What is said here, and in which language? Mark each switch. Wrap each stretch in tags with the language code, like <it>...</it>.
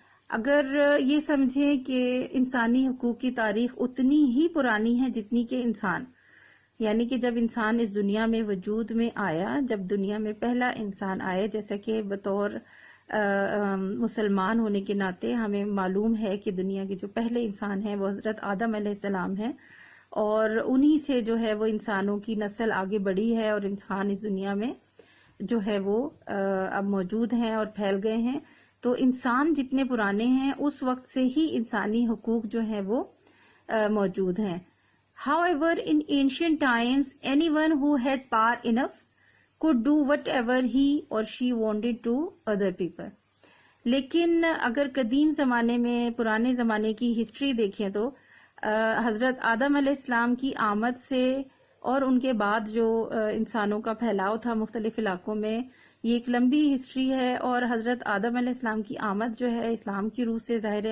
<ur>اگر یہ سمجھیں کہ انسانی حقوق کی تاریخ اتنی ہی پرانی ہے جتنی کہ انسان، یعنی کہ جب انسان اس دنیا میں وجود میں آیا، جب دنیا میں پہلا انسان آیا، جیسا کہ بطور مسلمان ہونے کے ناطے ہمیں معلوم ہے کہ دنیا کے جو پہلے انسان ہیں وہ حضرت آدم علیہ السلام ہیں، اور انہی سے جو ہے وہ انسانوں کی نسل آگے بڑھی ہے، اور انسان اس دنیا میں جو ہے وہ اب موجود ہیں اور پھیل گئے ہیں. تو انسان جتنے پرانے ہیں اس وقت سے ہی انسانی حقوق جو ہیں وہ موجود ہیں.</ur> <en>However, in ancient times, anyone who had power enough could do whatever he or she wanted to other people.</en> <ur>لیکن اگر قدیم زمانے میں، پرانے زمانے کی ہسٹری دیکھیں تو حضرت آدم علیہ السلام کی آمد سے اور ان کے بعد جو انسانوں کا پھیلاؤ تھا مختلف علاقوں میں، یہ ایک لمبی ہسٹری ہے. اور حضرت آدم علیہ السلام کی آمد جو ہے اسلام کی روح سے ظاہر ہے.</ur>